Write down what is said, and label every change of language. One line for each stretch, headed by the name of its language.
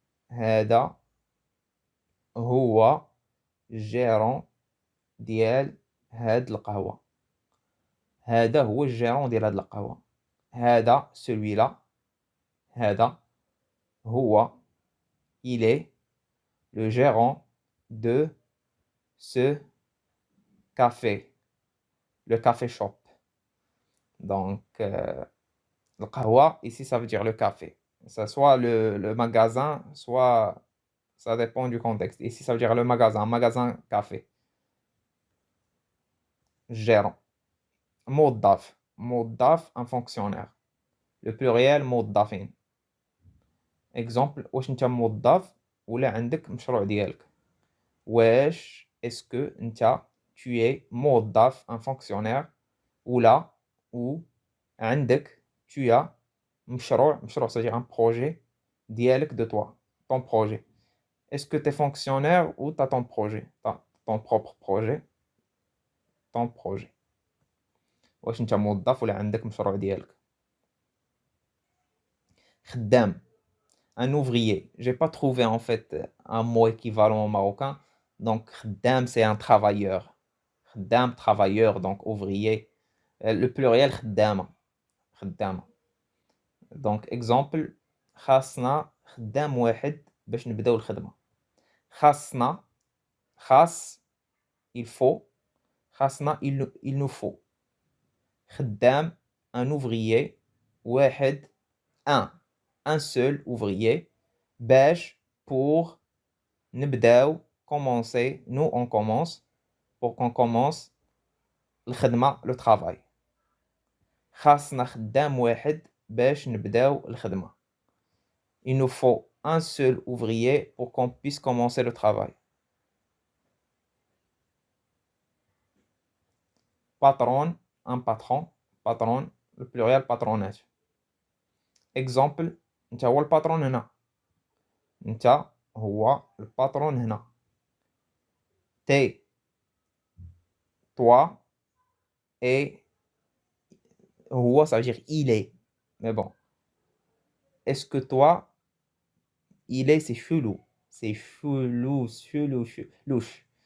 Arabic: هذا هو gérant ديال هاد القهوة. هذا هو الجيرون ديال هاد القهوة.
French: هذا celui-là.
Arabic: هذا هو
French: il est le gérant de ce café. Le café shop. Donc, le qahwa, ici, ça veut dire le café. Ça soit le magasin, soit ça dépend du contexte. Ici, ça veut dire le magasin café. Gérant. موظف. موظف, un fonctionnaire. Le pluriel موظفين. Exemple,
Arabic: واش انت موظف ولا عندك مشروع ديالك.
French: واش est-ce que انت tu es موظف, un fonctionnaire, ولا ou عندك tu as مشروع, c'est-à-dire un projet ديالك de toi, ton projet. Est-ce que tu es fonctionnaire ou tu as ton projet, ton propre projet, ton projet.
Arabic: واش انت موظف ولا عندك مشروع ديالك.
French: خدام, un ouvrier. J'ai pas trouvé en fait un mot équivalent au marocain. Donc خدام, c'est un travailleur. خدام, travailleur, donc ouvrier. Le pluriel خدامة.
Arabic: خدامة.
French: Donc exemple,
Arabic: خاصنا خدام واحد باش نبداو الخدمة.
French: خاصنا, خاص, il faut. خاصنا, il nous faut. خدام, un ouvrier. واحد, un seul ouvrier. باش, pour. نبداو, commencer. Nous, on commence. Pour qu'on commence الخدمة, le travail.
Arabic: خاصنا خدام واحد باش نبداو الخدمة.
French: Il nous faut un seul ouvrier pour qu'on puisse commencer le travail. Patron, un patron. Patron, le pluriel patronage. Exemple,
Arabic: انت هو الباترون هنا. انت هو الباترون هنا.
French: T'es, toi, et هو, ça veut dire il est. Mais bon. Est-ce que toi, il est, c'est chelou. C'est chelou. Louche.